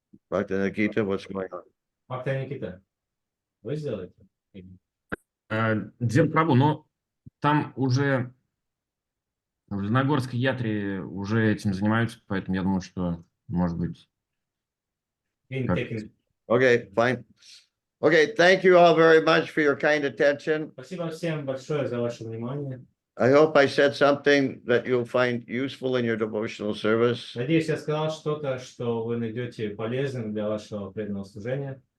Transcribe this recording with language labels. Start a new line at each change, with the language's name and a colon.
English: Dr. Nikita, what's going on?
Russian: Марта Никита, вы сделаете? Дед Прабу, но там уже в Леногорской ятре уже этим занимаются, поэтому я думаю, что, может быть...
English: In
Russian: Как?
English: taking. Okay, fine. Okay, thank you all very much for your kind attention.
Russian: Спасибо всем большое за ваше внимание.
English: I hope I said something that you'll find useful in your devotional service.
Russian: Надеюсь, я сказал что-то, что вы найдете полезным для вашего преданного служения.